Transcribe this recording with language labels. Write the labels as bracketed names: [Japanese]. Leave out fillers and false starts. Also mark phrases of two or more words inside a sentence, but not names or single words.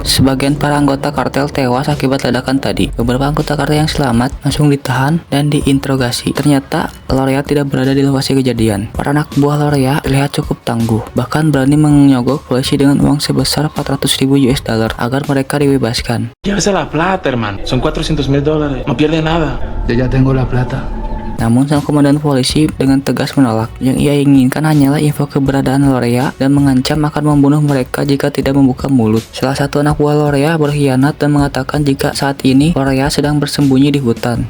[Indonesian] Sebagian para anggota kartel tewas akibat ledakan tadi. Beberapa anggota kartel yang selamat langsung ditahan dan diinterogasi. Ternyata Lorea tidak berada di lokasi kejadian. Para anak buah Lorea terlihat cukup tangguh, bahkan berani menyogok polisi dengan uang sebesar 400.000 US dollar agar mereka dibebaskan. [Spanish] Llévese la plata, hermano. Son $400,000. No pierde nada. Yo ya tengo la plata. [Indonesian] Namun sang komandan polisi dengan tegas menolak. Yang ia inginkan hanyalah info keberadaan Lorea dan mengancam akan membunuh mereka jika tidak membuka mulut. Salah satu anak buah Lorea berkhianat dan mengatakan jika saat ini Lorea sedang bersembunyi di hutan.